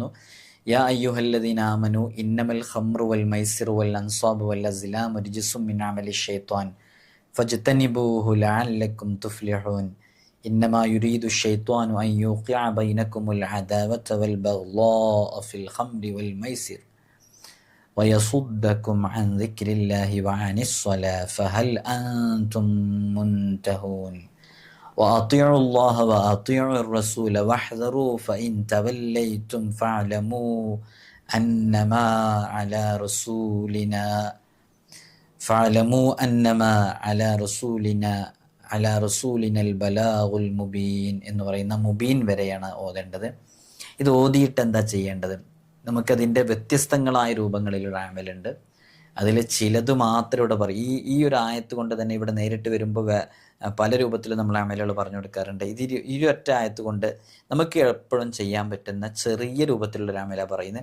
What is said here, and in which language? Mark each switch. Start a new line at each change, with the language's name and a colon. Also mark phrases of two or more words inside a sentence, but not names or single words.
Arabic: يا أيها الذين آمنوا إنما الخمر والميسر والأنصاب والأزلام رجس من عمل الشيطان فاجتنبوه لعلكم تفلحون إنما يريد الشيطان أن يوقع بينكم العداوة والبغضاء في الخمر والميسر ويصدكم عن ذكر الله وعن الصلاة فهل أنتم منتهون وأطيعوا الله وأطيعوا الرسول واحذروا فإن توليتم فاعلموا أنما على رسولنا البلاغ المبين
Malayalam: എന്ന് പറയുന്ന മുബീൻ വരെയാണ് ഓതേണ്ടത്. ഇത് ഓതിയിട്ട് എന്താ ചെയ്യേണ്ടത്? നമുക്കതിൻ്റെ വ്യത്യസ്തങ്ങളായ രൂപങ്ങളിലൊരു അമലുണ്ട്. അതിൽ ചിലത് മാത്രം ഇവിടെ പറയും. ഈ ഒരു ആയത്ത് കൊണ്ട് തന്നെ ഇവിടെ നേരിട്ട് വരുമ്പോൾ പല രൂപത്തിൽ നമ്മൾ അമലുകൾ പറഞ്ഞു കൊടുക്കാറുണ്ട്. ഈ ഒറ്റ ആയത്ത് കൊണ്ട് നമുക്ക് എപ്പോഴും ചെയ്യാൻ പറ്റുന്ന ചെറിയ രൂപത്തിലുള്ളൊരു അമലാണ് പറയുന്നത്.